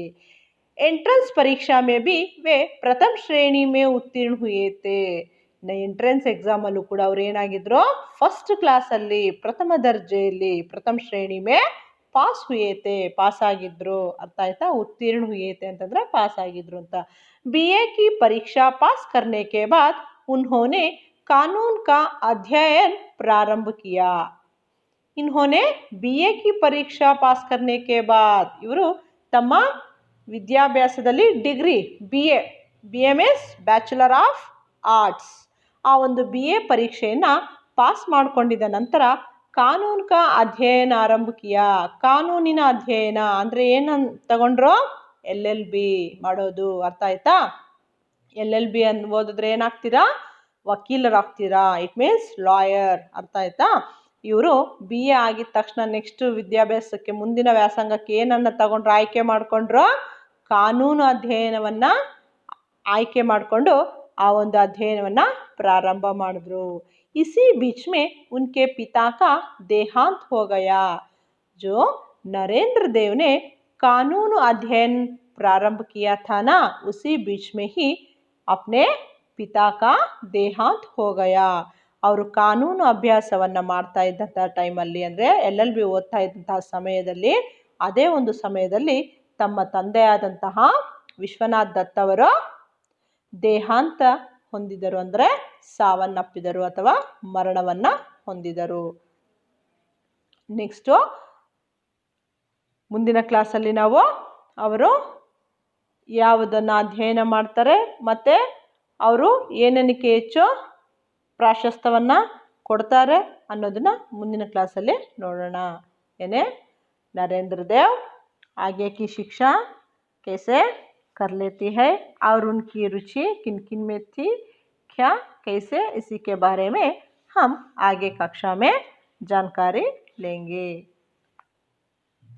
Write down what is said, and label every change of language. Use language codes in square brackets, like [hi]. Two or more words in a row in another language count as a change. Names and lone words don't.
[hi] एंट्रेंस परीक्षा में भी वे प्रथम श्रेणी में उत्तीर्ण हुए थे। [kn] ಎಂಟ್ರೆನ್ಸ್ ಎಕ್ಸಾಮಲ್ಲೂ ಕೂಡ ಅವ್ರು ಏನಾಗಿದ್ರು? ಫಸ್ಟ್ ಕ್ಲಾಸಲ್ಲಿ, ಪ್ರಥಮ ದರ್ಜೆಯಲ್ಲಿ, [hi] प्रथम श्रेणी में पास हुए थे, [kn] ಪಾಸ್ ಆಗಿದ್ರು, ಅರ್ಥ ಆಯ್ತಾ? [hi] उत्तीर्ण हुए थे [kn] ಅಂತಂದ್ರೆ ಪಾಸ್ ಆಗಿದ್ರು ಅಂತ। [hi] BA की परीक्षा पास करने के बाद उन्होंने कानून का अध्ययन प्रारंभ किया। इन्होंने BA की परीक्षा पास करने के बाद [kn] ಇವರು ತಮ್ಮ ವಿದ್ಯಾಭ್ಯಾಸದಲ್ಲಿ ಡಿಗ್ರಿ BA [en] means Bachelor of Arts, [kn] ಆ ಒಂದು BA ಪರೀಕ್ಷೆಯನ್ನು ಪಾಸ್ ಮಾಡಿಕೊಂಡಿದ್ದ ನಂತರ [hi] कानून का अध्ययन आरंभ किया। [kn] ಕಾನೂನಿನ ಅಧ್ಯಯನ ಅಂದರೆ ಏನು ತಗೊಂಡ್ರು? LLB ಮಾಡೋದು, ಅರ್ಥ ಆಯ್ತಾ? LLB ಓದಿದ್ರೆ ಏನಾಗ್ತೀರಾ? ವಕೀಲರಾಗ್ತೀರಾ, [en] it means lawyer, [kn] ಅರ್ಥ ಆಯ್ತಾ? ಇವರು ಬಿ ಎ ಆಗಿದ ತಕ್ಷಣ ನೆಕ್ಸ್ಟ್ ವಿದ್ಯಾಭ್ಯಾಸಕ್ಕೆ ಮುಂದಿನ ವ್ಯಾಸಂಗಕ್ಕೆ ಏನನ್ನು ತಗೊಂಡ್ರು, ಆಯ್ಕೆ ಮಾಡಿಕೊಂಡ್ರು, ಕಾನೂನು ಅಧ್ಯಯನವನ್ನು ಆಯ್ಕೆ ಮಾಡಿಕೊಂಡು ಆ ಒಂದು ಅಧ್ಯಯನವನ್ನು ಪ್ರಾರಂಭ ಮಾಡಿದ್ರು. [hi] इसी बीच में उनके पिता का देहांत हो गया. जो नरेंद्र देव ने कानून अध्ययन प्रारंभ किया था ना, उसी बीच में ही अपने पिता का देहांत हो गया. [kn] ಅವರು ಕಾನೂನು ಅಭ್ಯಾಸವನ್ನು ಮಾಡ್ತಾ ಇದ್ದಂಥ ಟೈಮಲ್ಲಿ, ಅಂದರೆ LLB ಓದ್ತಾ ಇದ್ದಂತಹ ಸಮಯದಲ್ಲಿ, ಅದೇ ಒಂದು ಸಮಯದಲ್ಲಿ ತಮ್ಮ ತಂದೆಯಾದಂತಹ ವಿಶ್ವನಾಥ್ ದತ್ ಅವರು ದೇಹಾಂತ ಹೊಂದಿದರು, ಅಂದರೆ ಸಾವನ್ನಪ್ಪಿದರು ಅಥವಾ ಮರಣವನ್ನು ಹೊಂದಿದರು. ನೆಕ್ಸ್ಟು ಮುಂದಿನ ಕ್ಲಾಸಲ್ಲಿ ನಾವು ಅವರು ಯಾವುದನ್ನು ಅಧ್ಯಯನ ಮಾಡ್ತಾರೆ ಮತ್ತು ಅವರು ಏನಕ್ಕೆ ಹೆಚ್ಚು ಪ್ರಾಶಸ್ತ್ಯವನ್ನು ಕೊಡ್ತಾರೆ ಅನ್ನೋದನ್ನು ಮುಂದಿನ ಕ್ಲಾಸಲ್ಲಿ ನೋಡೋಣ. [hi] ಏನೇ नरेंद्र देव आगे की शिक्षा कैसे कर लेती है और उनकी रुचि किन किन में थी, क्या कैसे, इसी के बारे में हम आगे कक्षा में जानकारी लेंगे.